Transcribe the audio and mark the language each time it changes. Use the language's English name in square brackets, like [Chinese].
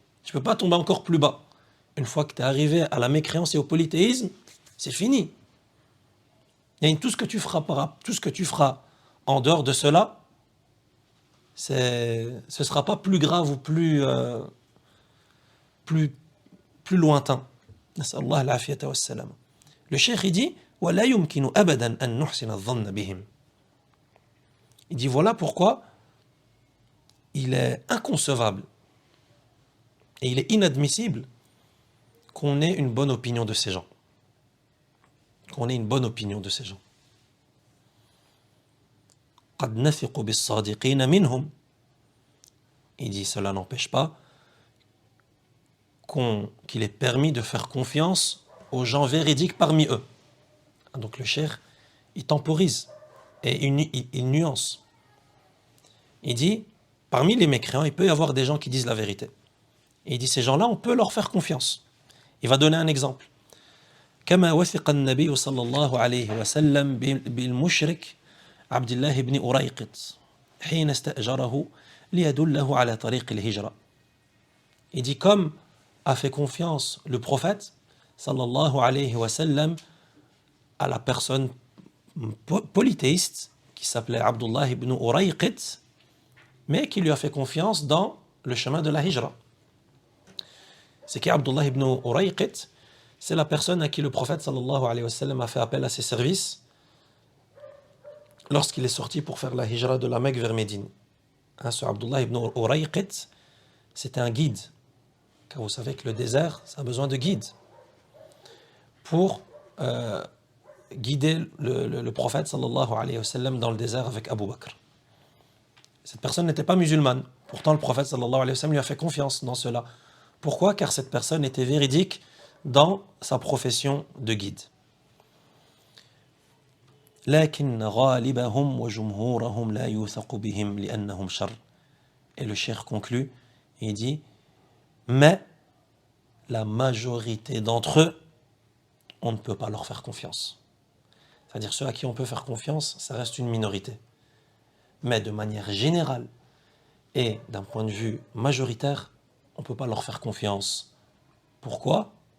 [French] Tu ne peux pas tomber encore plus bas. Une fois que tu es arrivé à la mécréance et au polythéisme, c'est fini. Et tout ce que tu feras en dehors de cela, ce ne sera pas plus grave ou plus lointain. [Arabic] Nas'Allah al-afiyata wa salam. [French] Le cheikh il dit [Arabic] وَلَا يُمْكِنُ أَبَدًا أَن نُحْسِنَ الظَّنَّ بِهِمْ. [French] Il dit voilà pourquoi il est inconcevable et il est inadmissible qu'on ait une bonne opinion de ces gens. Qu'on ait une bonne opinion de ces gens. [Arabic] قَدْ نَثِقُ بِالصَّادِقِينَ مِنْهُمْ. [French] Il dit cela n'empêche pas qu'il est permis de faire confiance aux gens véridiques parmi eux. Donc le cheikh, il temporise et il nuance. Il dit, parmi les mécréants, il peut y avoir des gens qui disent la vérité. Et il dit, ces gens-là, on peut leur faire confiance. Il va donner un exemple. [Arabic] كما وثق النبي صلى الله عليه وسلم بالمشرك عبد الله بن أريقط حين استأجره ليدله على طريق الهجرة. [French] Il dit, comme a fait confiance le prophète sallallahu alayhi wa sallam à la personne polythéiste qui s'appelait Abdullah ibn Urayqit, mais qui lui a fait confiance dans le chemin de la hijra. C'est qui Abdullah ibn Urayqit? C'est la personne à qui le prophète sallallahu alayhi wa sallam a fait appel à ses services lorsqu'il est sorti pour faire la hijra de la Mecque vers Médine. Ce Abdullah ibn Urayqit, c'était un guide. Car vous savez que le désert, ça a besoin de guides pour guider le prophète sallallahu alayhi wa sallam dans le désert avec Abu Bakr. Cette personne n'était pas musulmane. Pourtant, le prophète sallallahu alayhi wa sallam lui a fait confiance dans cela. Pourquoi? Car cette personne était véridique dans sa profession de guide. [Arabic] لكن غالبهم وجمهورهم لا يوثق بهم لأنهم شر. [French] Et le cheikh conclut, il dit, mais la majorité d'entre eux, on ne peut pas leur faire confiance. C'est-à-dire ceux à qui on peut faire confiance, ça reste une minorité. Mais de manière générale et d'un point de vue majoritaire, on ne peut pas leur faire confiance. Pourquoi?